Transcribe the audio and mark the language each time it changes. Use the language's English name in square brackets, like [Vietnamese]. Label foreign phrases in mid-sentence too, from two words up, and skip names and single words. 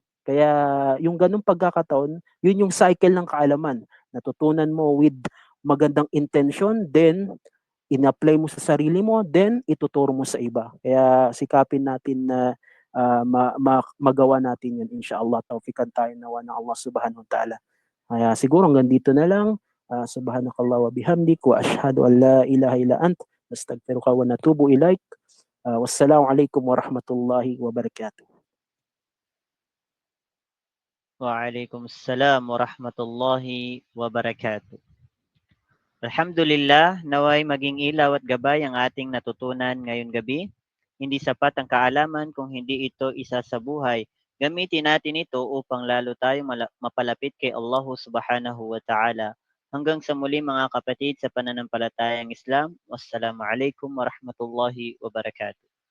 [Filipino] Kaya yung ganung pagkakataon, yun yung cycle ng kaalaman. Natutunan mo with magandang intention, then in-apply mo sa sarili mo, then ituturo mo sa iba. Kaya sikapin natin na magawa natin yun, inshallah. Tawfikan tayo nawa ng [Arabic] الله سبحانه وتعالى. [Filipino] Kaya siguro hanggang dito na lang. [Arabic] سبحانك اللهم وبحمدك وأشهد أن لا إله إلا أنت نستغفرك ونتوب إليك. والسلام عليكم ورحمة الله وبركاته. وعليكم السلام ورحمة الله وبركاته. [Filipino] Alhamdulillah, naway maging ilaw at gabay ang ating natutunan ngayong gabi. Hindi sapat ang kaalaman kung hindi ito isa sa buhay. Gamitin natin ito upang lalo tayong mapalapit kay [Arabic] الله سبحانه وتعالى. [Filipino] Hanggang sa muli mga kapatid sa pananampalatayang Islam. [Arabic] والسلام عليكم ورحمة الله وبركاته.